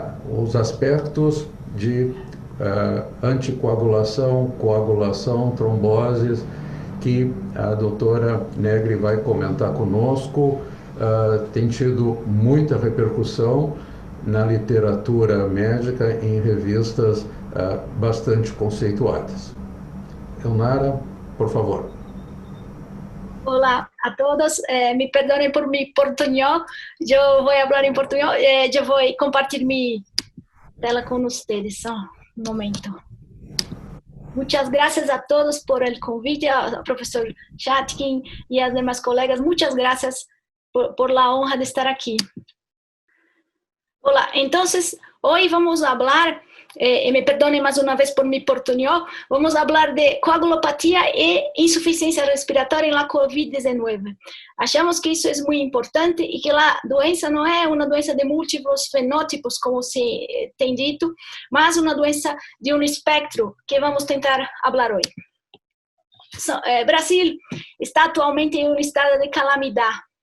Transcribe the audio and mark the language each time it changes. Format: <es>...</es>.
<pt>Os aspectos de anticoagulação, coagulação, tromboses, que a doutora Negri vai comentar conosco, tem tido muita repercussão na literatura médica em revistas bastante conceituadas. Elnara, por favor.</pt> <es>Hola a todos, me perdonen por mi portuñol, yo voy a hablar en portuñol, yo voy a compartir mi tela con ustedes, un momento. Muchas gracias a todos por el convite, al profesor Chatkin y a los demás colegas, muchas gracias por la honra de estar aquí. Hola, entonces hoy vamos a hablar, me perdonen más una vez por mi portuñol, vamos a hablar de coagulopatía e insuficiencia respiratoria en la COVID-19.</es> <pt>Achamos que isso é muito importante e que a doença não é uma doença de múltiplos fenótipos, como se tem dito, mas uma doença de um espectro que vamos tentar falar hoje. Brasil está atualmente em um estado de calamidade.</pt>